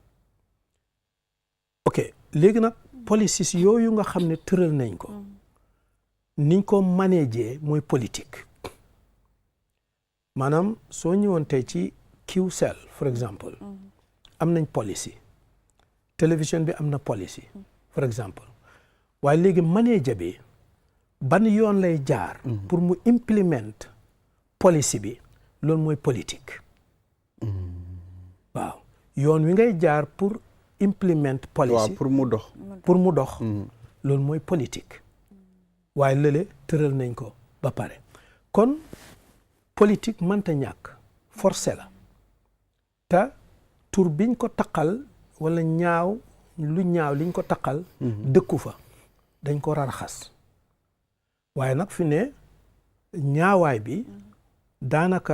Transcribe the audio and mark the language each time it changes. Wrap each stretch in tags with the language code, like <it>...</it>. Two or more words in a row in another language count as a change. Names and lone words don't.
<wo>ok léegi nag policies yooyu nga xam ne tëral nañ ko niñ ko manager mooy politique maanaam soo ñëwoon tey ci QCell for exemple am nañ policy télévision bi am na policy for exemple waaye léegi manager bi ban yoon lay jaar pour mu</wo> <en>implement policy</en> <wo>bi loolu mooy politique waaw yoon wi ngay jaar pour</wo> <en>implement policy</en> <wo>waaw pour mu dox loolu mooy politique waaye lële tëral nañ ko ba pare kon politique mënta ñàkk forcé la te tur biñ ko taqal wala lu ñaaw liñ ko taqal dëkku fa dañ ko raxas waaye nag fi ne ñaawaay bi daanaka</wo>